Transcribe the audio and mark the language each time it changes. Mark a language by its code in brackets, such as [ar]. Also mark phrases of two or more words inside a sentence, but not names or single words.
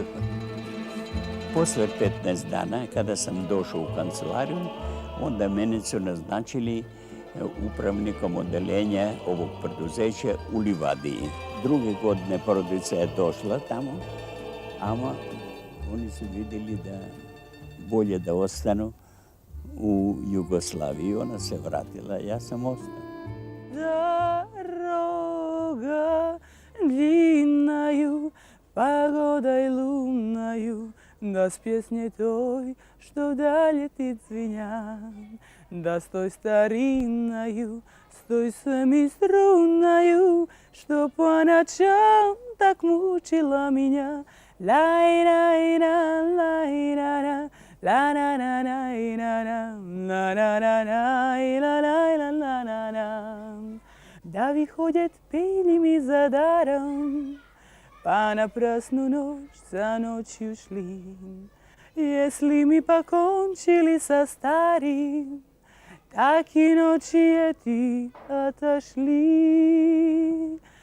[sr] Poslije 15 dana, kada sam došao u kancelariju, onda mene su naznačili upravnikom odeljenja ovog preduzeća u Livadiji. Druge godine porodica je došla tamo, ama oni su vidjeli da bolje da ostanu u Jugoslaviji. Ona se vratila, ja sam ostao. [ru] Дорога длинною, погодой лунною, да с песней той, что вдаль летит звеня, да с той старинною, с той семиструнною, что по ночам так мучила меня. Лай-лай-ла, лай-ла-ла, ла-ла-ла-лай-ла-ла, ла-ла-ла-лай-ла-ла-ла-ла. Да выходят пелями за даром, понапрасну ночь за ночью шли. Если мы покончили со старым, так и ночи эти отошли.